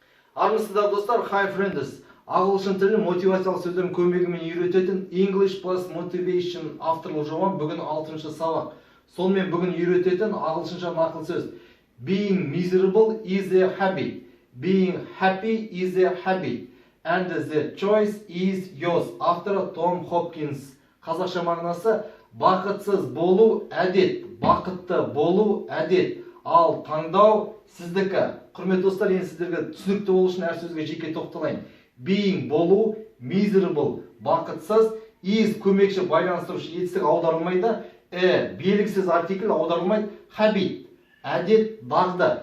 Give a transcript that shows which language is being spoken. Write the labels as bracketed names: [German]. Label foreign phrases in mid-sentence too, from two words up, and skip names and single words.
[Kazakh] Армысыздар достар, [English] hi friends. [Kazakh] Ағылшын тілін мотивациялық сөздердің көмегімен үйрететін English plus Motivation авторлық жобам бүгін 6-шы сабақ. Сонымен бүгін үйрететін ағылшынша нақыл сөз. [English] Being miserable is a habit. Being happy is a habit. And the choice is yours. [Kazakh] Авторы Том Хопкинс. Қазақша мағынасы бақытсыз болу әдет, бақытты болу әдет, ал таңдау сіздікі. Құрметті достар, енді сіздерге түсінікті болу үшін әр сөзге жеке тоқталайын. Being болу, miserable бақытсыз, is көмекші байланыстырушы етістік аударылмайды, белгісіз артикль аударылмайды, habit әдет, дағды.